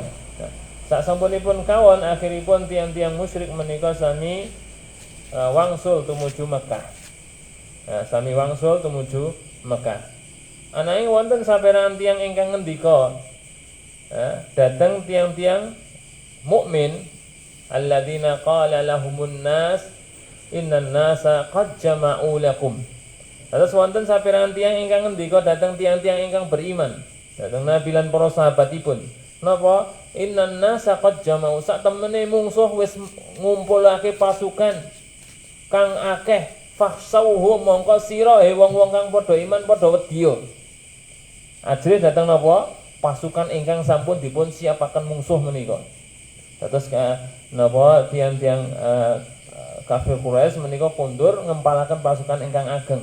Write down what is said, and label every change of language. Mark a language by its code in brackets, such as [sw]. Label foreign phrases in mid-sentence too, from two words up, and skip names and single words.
[jv] Nah, saksampunipun kawon akhiripun tiang-tiang musyrik menika sami wangsul tumuju Mekah. Sami wangsul tumuju Mekah. Ananging wonten saperangan tiang ingkang ngendika dateng tiang-tiang mukmin [ar] الذين قال لهم الناس إن الناس قد جمعوا لكم. [jv] Terus wonten saperangan tiang ingkang ngendika dateng tiang-tiang ingkang beriman, dateng Nabi lan para sahabatipun. Napa? [ar] إن الناس قد جمعوا, [jv] sak temene mungsuh wis ngumpulake pasukan kang akeh, fakhsauhu mongko sira wong-wong kang padha iman padha wedya. Ajrih dateng napa? Pasukan ingkang sampun dipun siapaken mungsuh menika. Terus napa tiang-tiang kafir Quraisy menika kundur ngempalaken pasukan ingkang ageng.